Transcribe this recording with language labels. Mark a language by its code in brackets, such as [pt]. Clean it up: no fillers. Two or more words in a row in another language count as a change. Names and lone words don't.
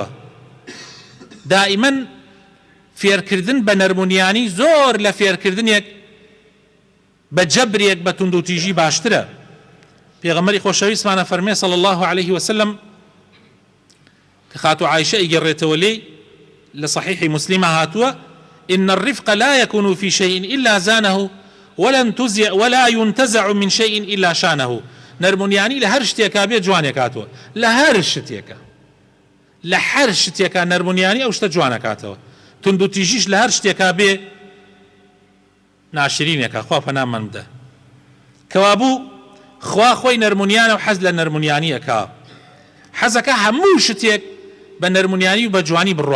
[ckb] دائیمەن فێرکردن بە نەرمونیانی زۆر لە فێرکردنێک بە جەبرێک بە توندوتیژی باشترە. پێغەمبەری خۆشەویستمانە فەرمێ [ar] صلی الله عليه وسلم [ckb] کە خاتو عایشە ئیگەڕێتەوە لێی لە صحیحی مسلمە هاتووە: [ar] إن الرفق لا يكون في شيء إلا زانه ولا ينتزع من شيء إلا شانه. [ckb] نەرمونیانی لە هەر شتێکا بێ جوانێک هاتووە، لە هەر شتێکە، لە هەر شتێکا نەرمونیانی ئەو شتە جوانەکاتەوە. توندوتیژیش لە هەر شتێکا بێ ناشرینێکە، خوا پەنامان بدە. کەوابوو خوا خۆی نەرمونیانە و حەز لە نەرمونیانیەکە، حەزەکە هەموو شتێک بە نەرمونیانی و بە جوانی بڕوا.